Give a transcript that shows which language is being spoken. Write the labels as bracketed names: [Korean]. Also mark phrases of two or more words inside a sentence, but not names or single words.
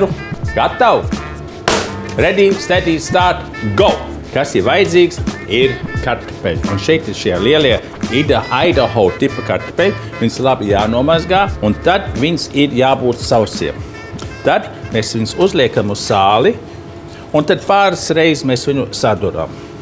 [Latvian] Gatavu! [English] Ready, steady, start, go! [Latvian] Kas ir vajadzīgs, ir kartupeļi. Un šeit ir šie lielie Idaho tipa kartupeļi. Viņus labi jānomazgā, un tad viņus ir jābūt sausiem. Tad mēs viņus uzliekam uz sāli, un tad pāris reizes mēs viņu saduram.